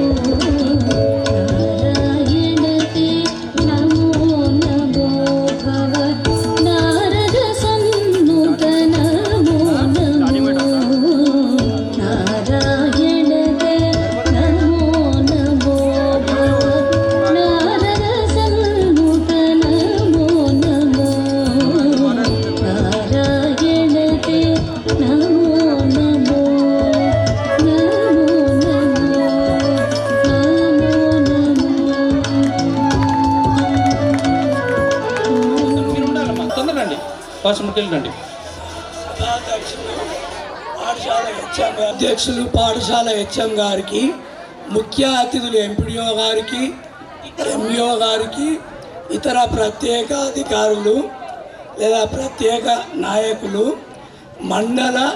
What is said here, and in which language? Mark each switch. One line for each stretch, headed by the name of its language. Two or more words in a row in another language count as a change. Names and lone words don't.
Sanskrit: नारायणते नमो नमो भव नारद सन्नुत नमो नमो नारायणते नमो नमो भव नारद सन्नुत नमो नमो नारायणते नमो नमो
Telugu: తొందరండి ఫస్ట్ ముందుకెళ్ళండి. పాఠశాల హెచ్ఎం అధ్యక్షులు పాఠశాల హెచ్ఎం గారికి, ముఖ్య అతిథులు ఎంపీడీఓ గారికి, ఎంఈఓ గారికి, ఇతర ప్రత్యేక అధికారులు లేదా ప్రత్యేక నాయకులు, మండల